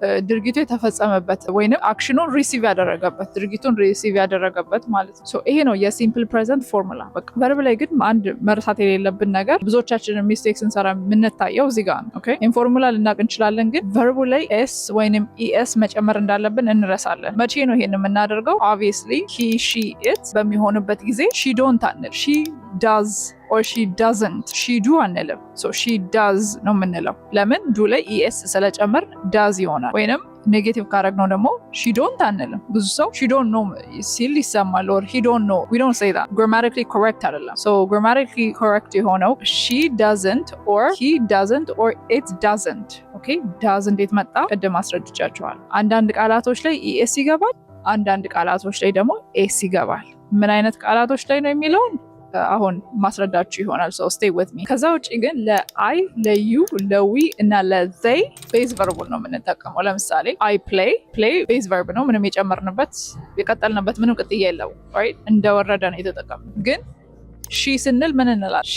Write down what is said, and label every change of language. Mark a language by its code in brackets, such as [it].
[am] ድርጊቱ የተፈጸመበት ወይንም አክሽኑን ሪሲቭ ያደረገበት ድርጊቱን ሪሲቭ ያደረገበት ማለት ነው። ይሄ ነው የሲምፕል ፕሬዘንት ፎርሙላ። በቃ ቨርብ ላይ ግን አንድ መርሳት የሌለብን ነገር ብዙዎቻችንን ሚስቴክ ስንሰራ የምንታየው እዚህ ጋር ነው። ኦኬ ፎርሙላ ልናቅ እንችላለን፣ ግን ቨርቡ ላይ ኤስ ወይንም ኢኤስ መጨመር እንዳለብን እንረሳለን። መቼ ነው ይሄን የምናደርገው? ኦብቪየስሊ [en] he she it [am] በሚሆንበት ጊዜ [en] she don't [am] አንል [en] she does or she doesn't she do [am] አንልም። [en] she does [am] ነው የምንለው። ለምን? ዱ ላይ es ስለጨመር does ይሆናል። ወይንም ኔጌቲቭ ካረግነው ደግሞ [en] she don't [am] አንልም። ብዙ ሰው [en] she don't know [am] ሲል ይሰማል [en] or he don't know. we don't say that. [am] grammatically correct አይደለም። grammatically correct የሆነው [en] she doesn't or he doesn't or it doesn't. okay does [am] እንዴት መጣ? ቅድም አስረድቻችኋል። አንዳንድ ቃላቶች ላይ es ይገባል፣ አንዳንድ ቃላቶች ላይ ደግሞ ኤስ ይገባል። ምን አይነት ቃላቶች ላይ ነው የሚለውን አሁን ማስረዳችሁ ይሆናል። [en] stay with me። [am] ከዛ ውጭ ግን ለአይ፣ ለዩ፣ ለዊ እና ለዘይ ቤዝ ቨርቡን ነው የምንጠቀመው። ለምሳሌ አይ ፕሌይ ቤዝ ቨርብ ነው። ምንም የጨመርንበት የቀጠልንበት ምንም ቅጥያ የለውም። ራይት እንደወረደ ነው የተጠቀምነው። ግን ሺ ስንል ምን እንላለን?